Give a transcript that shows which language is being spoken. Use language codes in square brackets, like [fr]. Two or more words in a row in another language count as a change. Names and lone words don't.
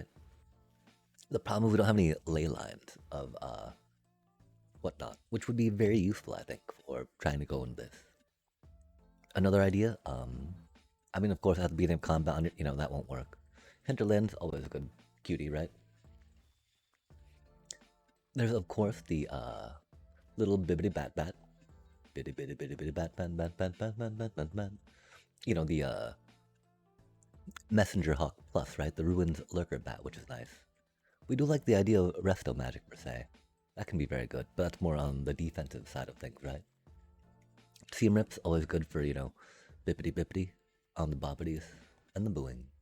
[en] The problem is we don't have any ley lines of, whatnot, which would be very useful, I think, for trying to go into this. Another idea, I mean, of course, at the beginning of combat, you know, that won't work. Hinterland's always a good cutie, right? There's of course the little bibbity bat bat. Bitty bitty bitty bitty bat bat bat bat bat bat bat bat bat. You know, the Messenger Hawk Plus, right? The Ruins Lurker Bat, which is nice. We do like the idea of resto magic per se. That can be very good, but that's more on the defensive side of things, right? Seam Rip's always good for, you know, bippity bippity on the boppities and the booing.